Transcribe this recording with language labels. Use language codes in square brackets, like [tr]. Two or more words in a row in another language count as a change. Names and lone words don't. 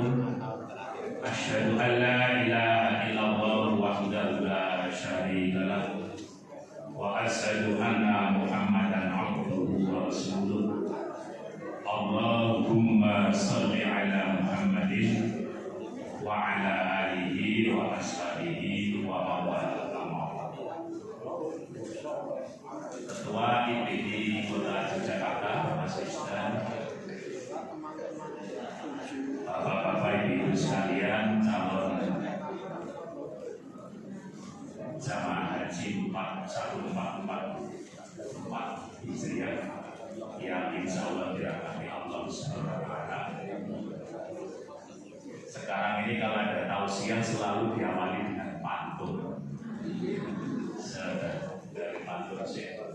[ar] أشهد أن لا إله إلا الله وحده لا شريك له وأشهد أن محمدا عبده ورسوله. اللهم صل على محمد وعلى آله وأصحابه وموالاه. [id] Ketua IPD Kota Yogyakarta, Mas Isdan, Bapak-bapak Ibu sekalian, calon jamaah haji 1444 Hijriah yang [ar] إن شاء الله [id] dirahmati [ar] الله سبحانه وتعالى. [id] Sekarang ini kalau ada tausiah selalu diawali dengan pantun. Dari pantun sih.